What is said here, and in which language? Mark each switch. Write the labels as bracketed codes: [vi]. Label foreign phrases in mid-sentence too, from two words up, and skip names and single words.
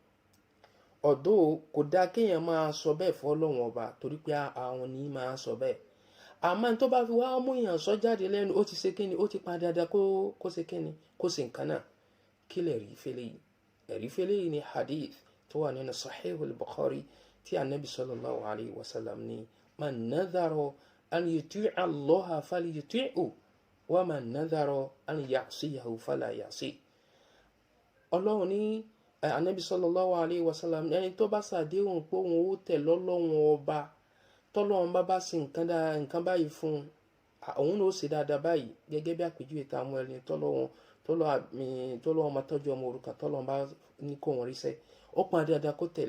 [yo] Ọ̀dọ̀ kò dáa kéèyàn máa sọ bẹ́ẹ̀ fún Ọlọ́run ọba torí pé àwọn ní máa sọ bẹ́ẹ̀. Àmọ́ tó bá fi wá mú èèyàn sọ jáde lẹ́nu ó ti ṣe kíni, ó ti pa dáadáa kó ṣe kíni, kó ṣe nǹkan náà. Kí lè rí fẹ́lẹ́ yìí? Ẹ̀rí fẹ́lẹ́ yìí ni hadith tó wà nínú Sahihul Bukhari tí Ànábì [ar] صلى الله عليه وسلم [yo] ní [ar] من نذر أن يطيع الله فليطعه ومن نذر أن يعصيه فلا يعصه. [yo] Ọlọ́run ní Ànábì [ar] صلى الله عليه وسلم [yo] ẹni tó bá ṣàdéhùn pé òun ó tẹ̀ lọ́lọ́run ọba tọ́lọ́run bá ṣe nǹkan báyìí fún un òun ló ṣe dáadáa báyìí gẹ́gẹ́ bí àpèjúwe tá a mú ẹni tọ́lọ́run máa tọ́jú ọmọ òrukàn tọ́lọ́run bá ní kó wọn ríṣẹ́ ó pọn dáadáa kó tẹ̀lé.